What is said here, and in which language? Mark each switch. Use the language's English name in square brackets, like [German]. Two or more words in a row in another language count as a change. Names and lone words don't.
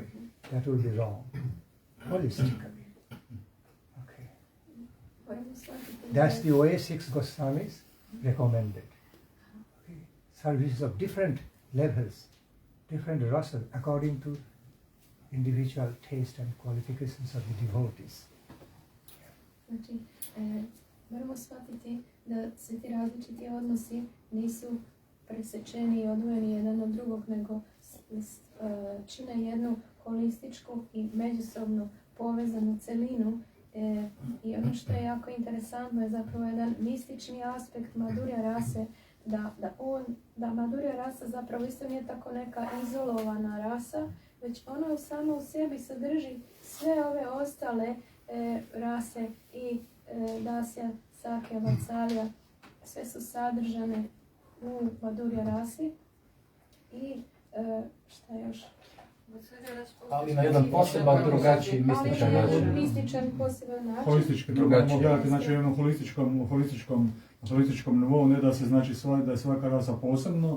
[English] That will be wrong. Holistically. Okay. That's the way six Goswamis recommended. Okay. Services of different levels, different rasas, according to individual taste and qualifications of the devotees. [Serbian] Znači, moramo shvatiti da se ti različiti odnosi nisu presečeni i odvojeni jedan od drugog, nego čine jednu holističku i međusobno povezanu celinu I ono što je jako interesantno je zapravo jedan mistični aspekt madhurya rase, da madhurya rasa zapravo isto nije tako neka izolovana rasa, već ona samo u sebi sadrži sve ove ostale rase i dasya, sakya, vatsalya, sve su sadržane u madhurya rasi. I šta još? Ali na jedan poseban, drugačiji, mističan način. Ali na jedan mističan, poseban način. Holistički, drugačiji. Znači, jednom holističkom nivou, ne da se znači da je svaka rasa posebno,